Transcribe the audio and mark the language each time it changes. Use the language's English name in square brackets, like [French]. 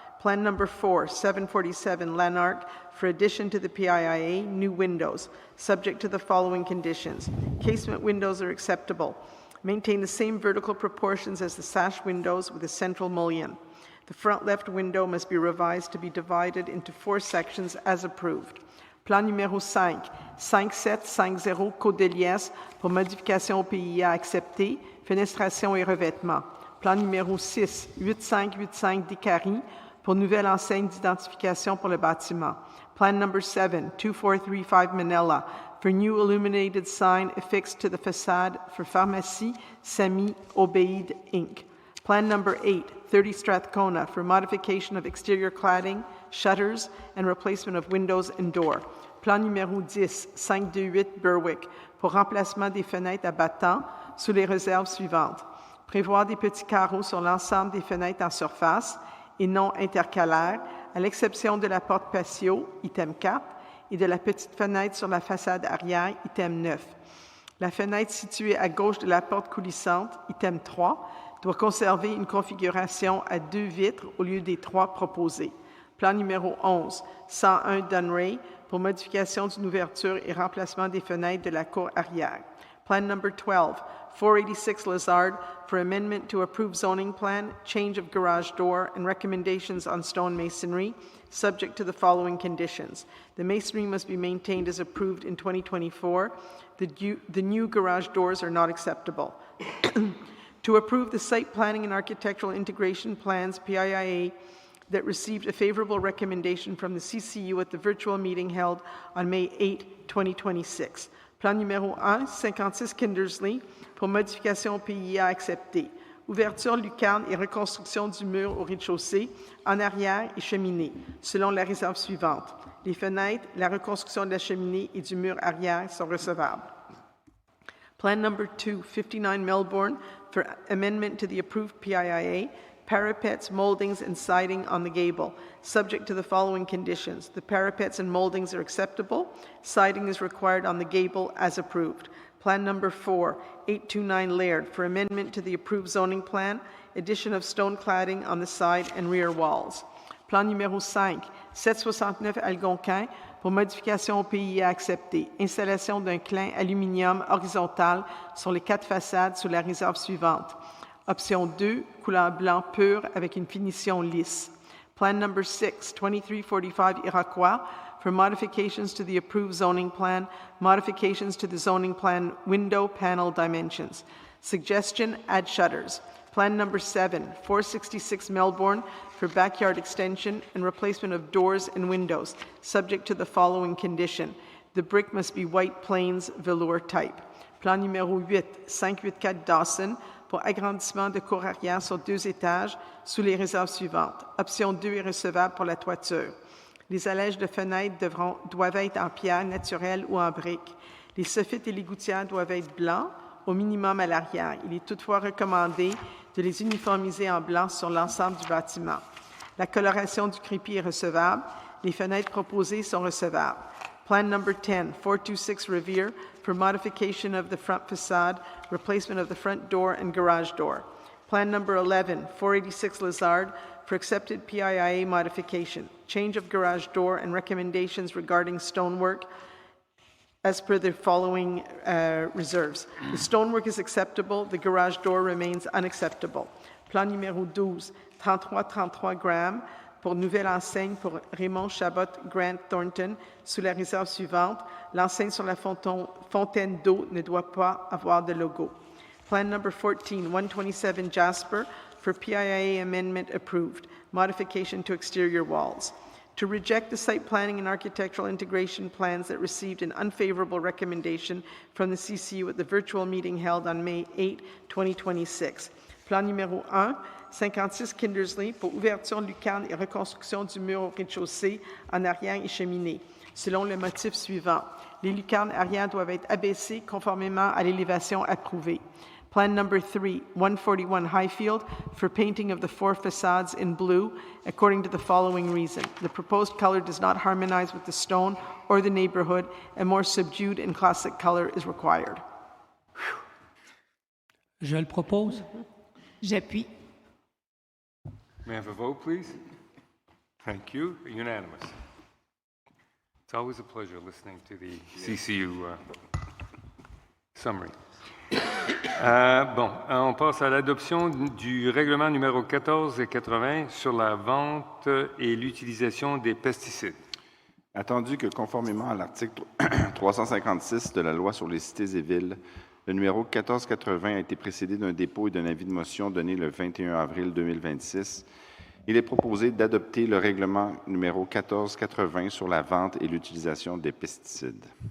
[English] Plan number 4, 747 Lanark, for addition to the PIIA, new windows, subject to the following conditions. Casement windows are acceptable. Maintain the same vertical proportions as the sash windows with a central mullion. The front left window must be revised to be divided into 4 sections as approved. [French] Plan numéro 5, 5750 Côte-de-Liesse pour modification au PIA accepté, fenestration et revêtement. Plan numéro 6, 8585 Dicary pour nouvelle enseigne d'identification pour le bâtiment. [English] Plan number 7, 2435 Manila for new illuminated sign affixed to the facade for Pharmacie Sami Obeid Inc. Plan number 8, 30 Strathcona for modification of exterior cladding, shutters, and replacement of windows and door. [French] Plan numéro 10, 528 Berwick, pour remplacement des fenêtres à battants sous les réserves suivantes. Prévoir des petits carreaux sur l'ensemble des fenêtres en surface et non intercalaires, à l'exception de la porte patio, item 4, et de la petite fenêtre sur la façade arrière, item 9. La fenêtre située à gauche de la porte coulissante, item 3, doit conserver une configuration à 2 vitres au lieu des 3 proposées. Plan numéro 11, 101 Dunray, pour modification d'une ouverture et remplacement des fenêtres de la cour arrière. [English] Plan number 12, 486 Lazard, for amendment to approved zoning plan, change of garage door, and recommendations on stone masonry, subject to the following conditions. The masonry must be maintained as approved in 2024. The new garage doors are not acceptable. To approve the site planning and architectural integration plans, PIIA, that received a favorable recommendation from the CCU at the virtual meeting held on May 8, 2026. [French] Plan numéro 1, 56 Kindersley, pour modification PIA acceptée. Ouverture, lucarne et reconstruction du mur au rez-de-chaussée, en arrière et cheminée, selon la réserve suivante. Les fenêtres, la reconstruction de la cheminée et du mur arrière sont recevables. [English] Plan number 2, 59 Melbourne, for amendment to the approved PIIA, parapets, moldings, and siding on the gable, subject to the following conditions. The parapets and moldings are acceptable. Siding is required on the gable as approved. Plan number 4, 829 Laird, for amendment to the approved zoning plan, addition of stone cladding on the side and rear walls. [French] Plan numéro 5, 769 Algonquin, pour modification au PIA accepté. Installation d'un clin aluminium horizontal sur les 4 façades sous la réserve suivante. Option 2, couleur blanc pur avec une finition lisse. [English] Plan number 6, 2345 Iroquois, for modifications to the approved zoning plan, modifications to the zoning plan window panel dimensions. Suggestion, add shutters. Plan number 7, 466 Melbourne, for backyard extension and replacement of doors and windows, subject to the following condition. The brick must be white plains velour type. [French] Plan numéro 8, 584 Dawson, pour agrandissement de cour arrière sur 2 étages sous les réserves suivantes. Option 2 est recevable pour la toiture. Les allèges de fenêtres doivent être en pierre naturelle ou en briques. Les soffites et les gouttières doivent être blancs, au minimum à l'arrière. Il est toutefois recommandé de les uniformiser en blanc sur l'ensemble du bâtiment. La coloration du crépi est recevable. Les fenêtres proposées sont recevables. [English] Plan number 10, 426 Revere, for modification of the front facade, replacement of the front door and garage door. Plan number 11, 486 Lazard, for accepted PIIA modification, change of garage door and recommendations regarding stonework as per the following reserves. The stonework is acceptable, the garage door remains unacceptable. [French] Plan numéro 12, 3333 Graham, pour nouvelle enseigne pour Raymond Chabot Grant Thornton, sous la réserve suivante. L'enseigne sur la fontaine d'eau ne doit pas avoir de logo. [English] Plan number 14, 127 Jasper, for PIIA amendment approved. Modification to exterior walls. To reject the site planning and architectural integration plans that received an unfavorable recommendation from the CCU at the virtual meeting held on May 8, 2026. [French] Plan numéro 1, 56 Kindersley, pour ouverture, lucarne et reconstruction du mur au rez-de-chaussée en arrière et cheminée, selon le motif suivant. Les lucarnes arrière doivent être abaissées conformément à l'élévation approuvée. [English] Plan number 3, 141 Highfield, for painting of the 4 facades in blue, according to the following reason. The proposed color does not harmonize with the stone or the neighborhood. A more subdued and classic color is required. [French] Je le propose. J'appuie. [English] May I have a vote, please? Thank you. Unanimous. It's always a pleasure listening to the CCU summary. [French] On passe à l'adoption du règlement numéro 14 et 80 sur la vente et l'utilisation des pesticides. Attendu que, conformément à l'article 356 de la Loi sur les cités et villes, le numéro 1480 a été précédé d'un dépôt et d'un avis de motion donné le 21 avril 2026, il est proposé d'adopter le règlement numéro 1480 sur la vente et l'utilisation des pesticides.